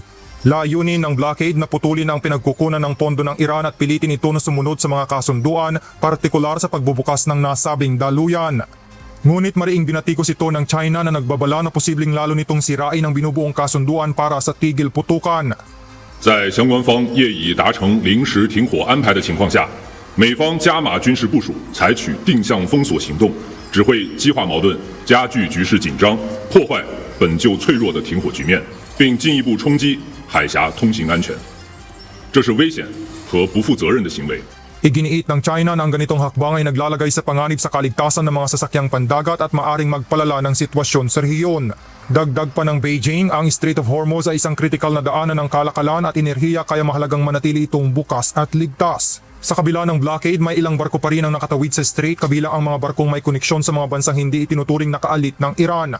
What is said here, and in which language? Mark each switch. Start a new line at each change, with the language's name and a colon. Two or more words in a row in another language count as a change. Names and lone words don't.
Filipino: Layunin ng blockade na putulin ang pinagkukunan ng pondo ng Iran at pilitin ito na sumunod sa mga kasunduan, partikular sa pagbubukas ng nasabing daluyan. Ngunit mariing binatikos ito ng China na nagbabala na posibleng lalo nitong sirain ang binubuong kasunduan para sa tigil putukan.
Chinese: 在相关方业已达成临时停火安排的情况下，美方加码军事部署，采取定向封锁行动，只会激化矛盾，加剧局势紧张，破坏本就脆弱的停火局面，并进一步冲击海峡通行安全。这是危险和不负责任的行为。
Filipino: Iginiit ng China na ang ganitong hakbang ay naglalagay sa panganib sa kaligtasan ng mga sasakyang pandagat at maaring magpalala ng sitwasyon sa rehiyon. Dagdag pa ng Beijing, ang Strait of Hormuz ay isang kritikal na daanan ng kalakalan at enerhiya kaya mahalagang manatili itong bukas at ligtas. Sa kabila ng blockade, may ilang barko pa rin ang nakatawid sa strait kabilang ang mga barkong may koneksyon sa mga bansang hindi itinuturing na kaalit ng Iran.